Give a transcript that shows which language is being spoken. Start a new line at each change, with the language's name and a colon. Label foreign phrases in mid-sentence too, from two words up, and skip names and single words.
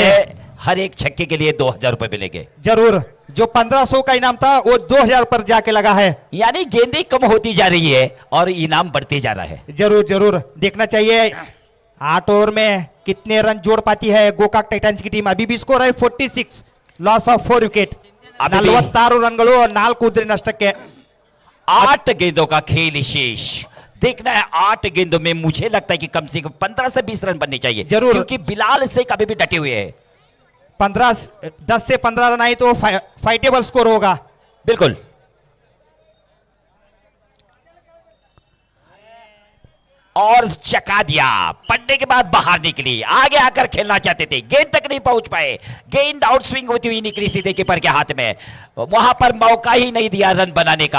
Hindi: है हर एक छक्के के लिए 2000 रुपए मिलेंगे। जरूर, जो 1500 का इनाम था वो 2000 पर जाके लगा है। यानी गेंदें कम होती जा रही है और इनाम बढ़ते जा रहा है। जरूर जरूर देखना चाहिए 8 ओवर में कितने रन जोड़ पाती है गोकाक टाइटंस की टीम। अभी भी स्कोर है 46,
English: loss of 4 wicket,
Kannada: 46 ರನ್ಗಳು 4 ಉದ್ರಿ ನಷ್ಟಕ್ಕೆ।
Hindi: 8 गेंदों का खेल शेष देखना है। 8 गेंदों में मुझे लगता है कि कम से कम 15 से 20 रन बनने चाहिए, जरूर। क्योंकि बिलाल से कभी भी डटे हुए हैं। 10 से 15 रन आए तो
English: fightable score
Hindi: होगा। बिल्कुल। और चका दिया, पड़ने के बाद बाहर निकली, आगे आकर खेलना चाहते थे, गेंद तक नहीं पहुंच पाए, गेंद
English: out swing
Hindi: होती हुई निकली सीधे कीपर के हाथ में, वहां पर मौका ही नहीं दिया रन बनाने का।